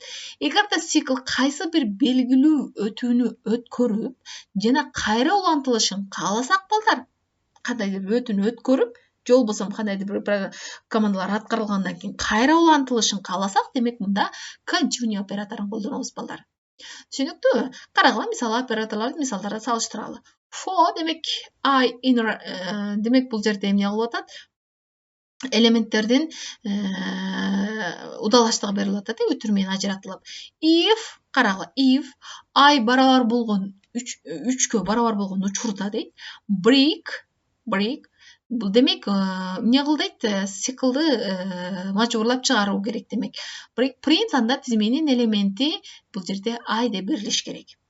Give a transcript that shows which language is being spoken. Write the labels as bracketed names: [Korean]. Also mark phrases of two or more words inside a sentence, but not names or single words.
[Kyrgyz] Эгерде цикл кайсы бир белгилүү өтүүнү өткөрүп жана кайра улантылышын кааласак балдар, кандайдыр бир өтүүнү өткөрүп, же болбосо кандайдыр бир командалар аткарылгандан кийин кайра улантылышын кааласак, демек мында continue операторун колдонобуз балдар. Түшүнүктүүбү? Карагыла, мисалы операторлорду мисалдарда салыштыралы. For демек [English] I in [Kyrgyz] демек бул жерде эмне кылып атат? Элементтердин удалаштыгы берилип атат, өтүр менен ажыратылып. If карагыла, if I барабар болгон 3кө барабар болгон учурда дейт. Break бул демек эмне кыл дейт? Циклды мажбурлап чыгаруу керек демек. [English] Break print [Kyrgyz] анда тизменин элементи бул жерде I деп берилиш керек.